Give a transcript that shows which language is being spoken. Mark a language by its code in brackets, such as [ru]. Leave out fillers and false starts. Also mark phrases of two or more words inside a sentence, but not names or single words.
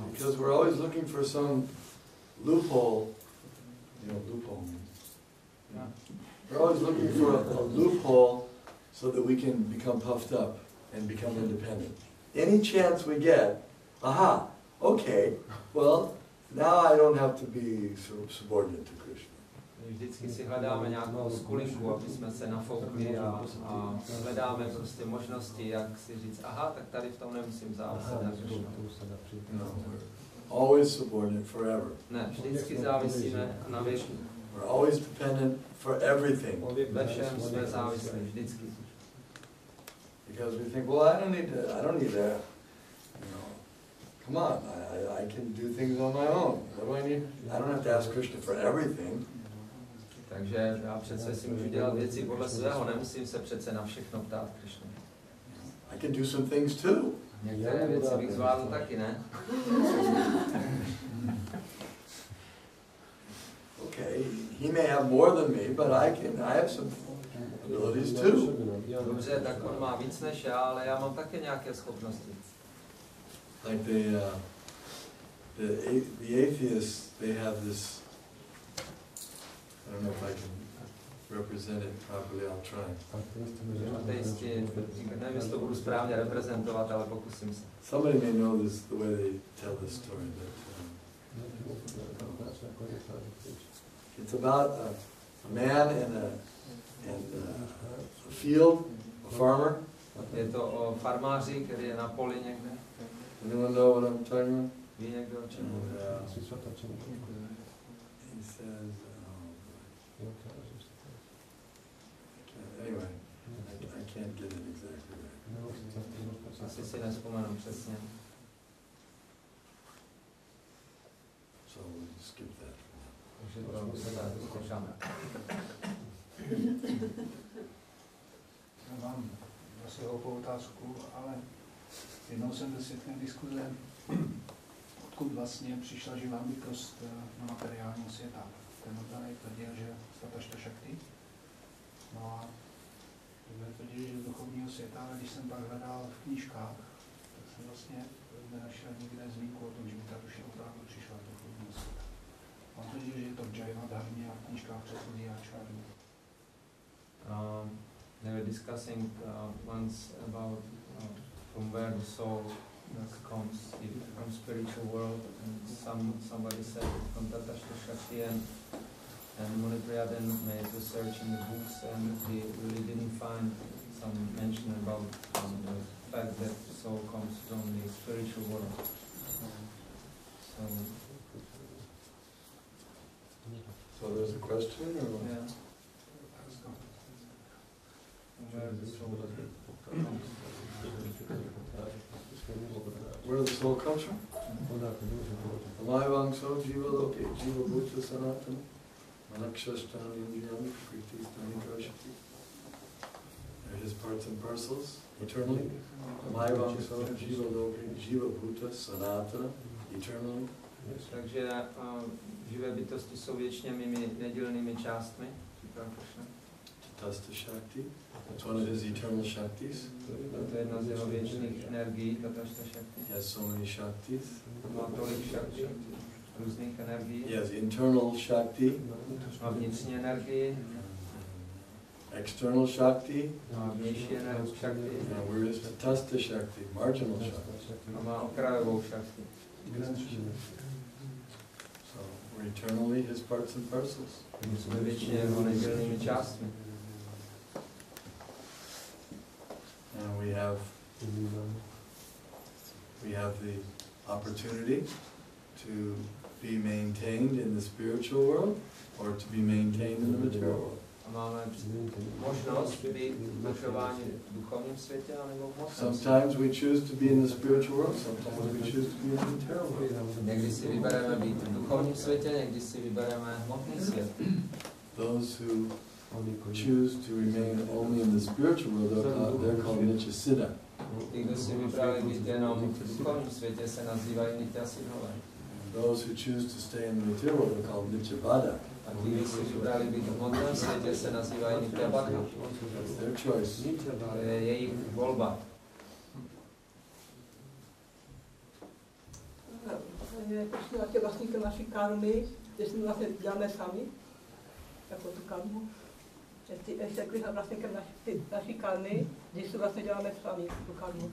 [en] Because we're always looking for some loophole. You know, loophole means. Yeah. We're always looking for a loophole so that we can become puffed up and become independent. Any chance we get, aha, okay, well, now I don't have to be subordinate to Krishna. [cs] Vždycky si hledáme nějakou skulinku, aby jsme se nafoukli a hledáme prostě možnosti, jak si říct, aha, tak tady v tom nemusím záviset na Krishnu. No, [en] always subordinate forever. [cs] Ne, vždycky závisíme na věku. [en] We're always dependent for everything. [cs] Ve všem jsme závislí, vždycky. [en] Because we think, well, I don't need that. You know, come on, I can do things on my own. What do I need? I don't have to ask Krishna for everything. [cs] Takže já přece si můžu dělat věci podle svého, nemusím se přece na všechno ptát Krishna. [en] I can do some things too. [cs] Některé věci bych zvládl taky, ne? [en] Okay, he may have more than me, but I have some abilities too. [cs] Dobře, tak on má víc než já, ale já mám také nějaké schopnosti. [en] Like the atheists, they have this. I don't know if I can represent it properly. I'll try. [cs] Ateisti, nevím, jestli to budu správně reprezentovat, ale pokusím se. [en] Somebody may know this the way they tell this story. It's about a man in a field, a farmer. [cs] Je to o farmáři, který je na poli někde. [en] Anyone know what I'm talking about? [cs] Ví někdo o čem? [en] He says, anyway, I can't get it exactly right. [cs] Asi si nespomenu přesně. [en] So we'll skip that. [cs] Takže to se dá zkoušáme. mám asi hloupou otázku, ale jednou jsem byl svědkem diskuze, odkud vlastně přišla živá bytost na materiálního světa. Ten oddanej tvrdil, že [sa] Satašta Šakti. [cs] No a druhé tvrdil, že z duchovního světa, ale když jsem pak hledal v knížkách, tak jsem vlastně nenašel nikde zmínku o tom, že by ta duše opravdu přišla z duchovního světa. On tvrdil, že je to v Jaiva dharmě a v knížkách předchozí áčárů. [en] They were discussing once about from where the soul comes, from spiritual world, and somebody said from [sa] Tatashta Shakti, [en] and Munipriya then made research in the books, and he really didn't find some mention about the fact that the soul comes from the spiritual world. So there's a question, or what? Yeah. Where the soul comes from? [sa] Mayvangso jiva loke jiva bhuta sanatana manakshashtani indriyani kritistani drashati. [en] They're his parts and parcels eternally. [sa] Mayvangso jiva loke jiva bhuta sanatana eternally. [cs] Takže živé bytosti jsou věčně mými nedělnými částmi, říká Krishna. [sa] Tatastha Shakti. [en] It's one of his eternal Shaktis. [cs] To je jedna z jeho věčných energií, [sa] Tatastha Shakti. [en] He has so many Shaktis. [cs] Má tolik Shakti, různých energií. [en] He has internal Shakti. [cs] Má vnitřní energii. [en] External Shakti. [cs] Má vnější Shakti. [en] And where is [sa] Tatastha Shakti? [en] Marginal Shakti. [cs] A má okrajovou Shakti. [en] So we're eternally his parts and parcels. [cs] Jsme věčně jeho nedělnými částmi. [en] And we have the opportunity to be maintained in the spiritual world or to be maintained in the material world. [cs] A máme možnost být udržováni v duchovním světě anebo v hmotném světě. [en] Sometimes we choose to be in the spiritual world, sometimes we choose to be in the material world. [cs] Někdy si vybereme být v duchovním světě, někdy si vybereme hmotný svět. [en] Those who choose to remain only in the spiritual world, they're called [sa] Nitya Siddha. [cs] Ti, kdo si vybrali být jenom v duchovním světě, se nazývají [sa] Nitya Siddhové. [en] Those who choose to stay in the material world are called [sa] Nitya Baddha. [cs] A ti, kdo si vybrali být v hmotném světě, se nazývají [sa] Nitya Baddha. [en] That's their choice. [cs] To je jejich volba. Je prostě vlastníkem naší karmy, že si vlastně děláme sami, jako tu karmu. Jestli jsme vlastníkem naší karmy, když si vlastně děláme sami tu karmu.